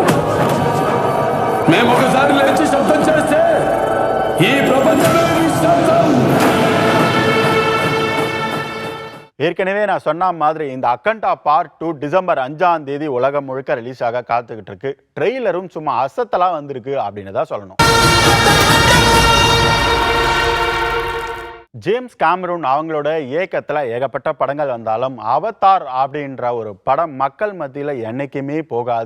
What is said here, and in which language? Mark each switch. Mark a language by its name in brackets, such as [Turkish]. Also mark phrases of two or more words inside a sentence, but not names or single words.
[Telugu] మేము ఒకసారి లేచి శబ్దం చేస్తే ఈ ప్రపంచమే నిశ్శబ్దం. [Tamil] ஏற்கனவே நான் சொன்ன மாதிரி இந்த அகண்டா பார்ட் 2 டிசம்பர் 5ஆம் தேதி உலகம் முழுக்க ரிலீஸ் ஆக காத்துக்கிட்டு இருக்கு. ட்ரெய்லரும் சும்மா அசத்தலா வந்திருக்கு அப்படின்னு தான் சொல்லணும். ஜேம்ஸ் கேமரூன் அவங்களோட இயக்கத்தில் ஏகப்பட்ட படங்கள் வந்தாலும் அவதார் அப்படின்ற ஒரு படம் மக்கள் மத்தியில் என்னைக்குமே போகாது.